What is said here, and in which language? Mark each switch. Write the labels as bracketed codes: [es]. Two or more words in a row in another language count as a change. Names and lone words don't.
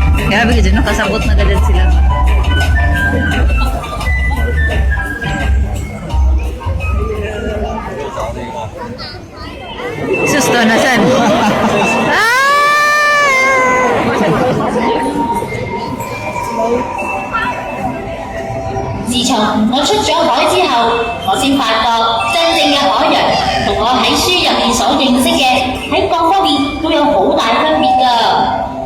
[tl] Grabe ka dyan, nakasabot na agad sila. Susto na san? Ah! [yue] 自從我出咗海之後，我先發覺真正嘅海洋同我喺書入面所認識嘅喺各方面都有好大分別㗎。